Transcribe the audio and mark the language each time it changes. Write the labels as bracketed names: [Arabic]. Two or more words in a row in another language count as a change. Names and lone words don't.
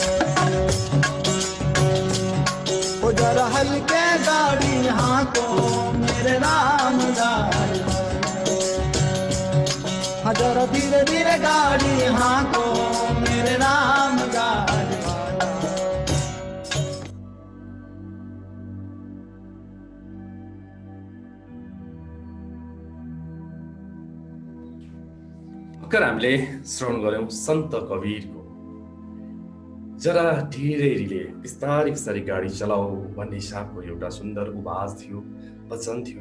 [Hindi] वो जरा हल्के गाड़ी हाँको मेरे राम गाड़ी वाला। हाँ जरा धीरे धीरे गाड़ी हाँको मेरे राम गाड़ी वाला। [Nepali] भर्खर हामीले श्रवण गर्यौं सन्त कवीरको जरा ढिरैले बिस्तारै बिस्तारै गाडी चलाऊ भन्ने हिसाबको एउटा सुन्दर उवाज थियो, वचन थियो।